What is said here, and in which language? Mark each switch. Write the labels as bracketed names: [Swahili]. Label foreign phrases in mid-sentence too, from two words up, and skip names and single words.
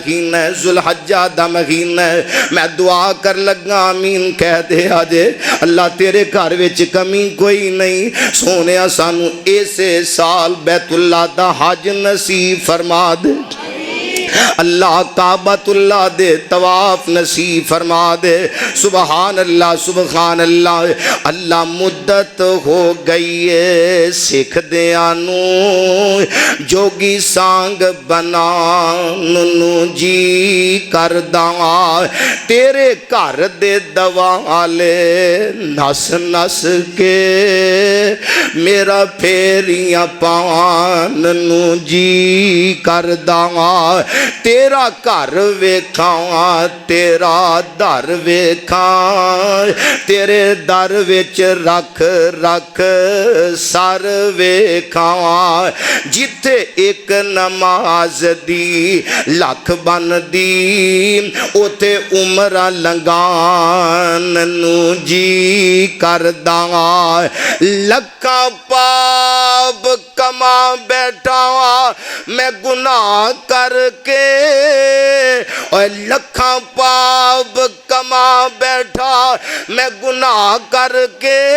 [Punjabi] مہینہ میں دعا کر لگا آمین کہہ دے آجے اللہ تیرے گھر وچ کمی کوئی نہیں سونیا سانو ایسے سال بیت اللہ دا حج نصیب فرما دے اللہ کعبۃ اللہ دے طواف نصیب فرما دے۔ [Arabic] سبحان اللہ سبحان اللہ۔ [Punjabi] اللہ مدت ہو گئی ہے سکھ دیاں نو جوگی سانگ بنا نو جی کرداں تیرے گھر دے دوالے نس نس کے میرا پھیریاں پان نو جی کرداں تیرا گھر ویکھاں تیرا در ویکھاں تیرے در وچ رکھ رکھ سر ویکھاں جتھے ایک نماز دی لکھ بن دی اوتھے عمرہ لنگان نو جی کرداں لکھاں پاپ کما بیٹھا میں گناہ کر کے اور لکھاں پاپ کما بیٹھا میں گناہ کر کے